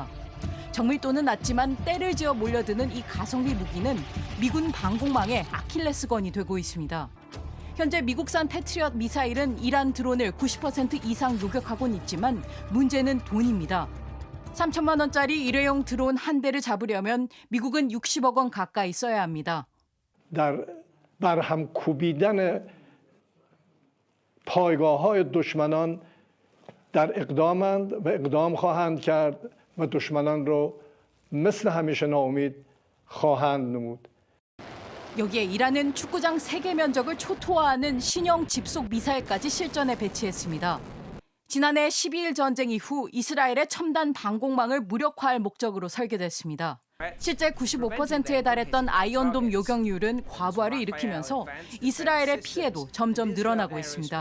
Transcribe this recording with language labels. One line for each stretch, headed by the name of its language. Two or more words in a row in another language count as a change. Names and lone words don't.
Korean: 정밀도는 낮지만 때를 지어 몰려드는 이 가성비 무기는 미군 방공망의 아킬레스건이 되고 있습니다. 현재 미국산 패트리엇 미사일은 이란 드론을 90% 이상 요격하고는 있지만 문제는 돈입니다. 3천만 원짜리 일회용 드론 한 대를 잡으려면 미국은 60억 원 가까이 써야 합니다.
Persian: برهم کوبیدن پایگاه‌های دشمنان در اقدامند و اقدام خواهند کرد و دشمنان رو مثل همیشه ناامید خواهند نمود.
Korean: 여기에 이란은 축구장 3개 면적을 초토화하는 신형 집속 미사일까지 실전에 배치했습니다. 지난해 12일 전쟁 이후 이스라엘의 첨단 방공망을 무력화할 목적으로 설계됐습니다. 실제 95%에 달했던 아이언돔 요격률은 과부하를 일으키면서 이스라엘의 피해도 점점 늘어나고 있습니다.